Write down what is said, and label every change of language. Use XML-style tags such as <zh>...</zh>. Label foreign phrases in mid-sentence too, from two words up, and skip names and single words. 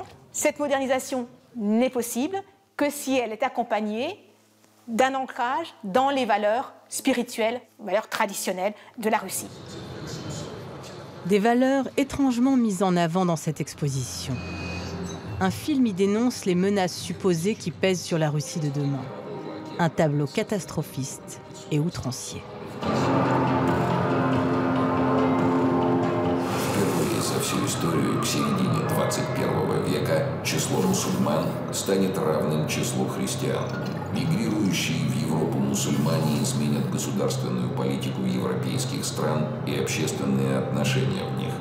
<fr>Cette modernisation n'est possible que si elle est accompagnée d'un ancrage dans les valeurs spirituelles, valeurs traditionnelles de la Russie. Des valeurs étrangement mises en avant dans cette exposition. Un film y dénonce les menaces supposées qui pèsent sur la Russie de demain. Un tableau catastrophiste et outrancier.</fr> <ru>За всю историю к середине 21 века число мусульман станет равным числу христиан. Мигрирующие в Европу мусульмане изменят государственную политику европейских стран и общественные отношения в них.</ru>